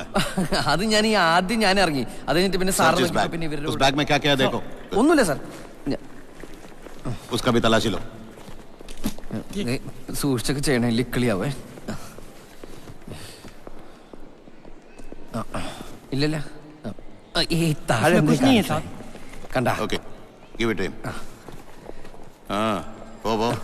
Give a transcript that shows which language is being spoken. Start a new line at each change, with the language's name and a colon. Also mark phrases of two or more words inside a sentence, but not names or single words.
Malayalam: അത് ഞാൻ ആദ്യം ഞാൻ ഇറങ്ങി. അത് കഴിഞ്ഞിട്ട് പിന്നെ സാർ പിന്നെ
Hindi: उस बैग में क्या क्या है देखो.
Malayalam: ഒന്നുമില്ല സാർ.
Hindi: उसका भी तलाशी लो.
Malayalam: സൂക്ഷിച്ചൊക്കെ ചെയ്യണേ, ലിക്കളിയാവേ. ഇല്ലല്ല, ഈ താഴെ കണ്ട.
English: okay, give it him.
Malayalam: ആ, പോ പോ.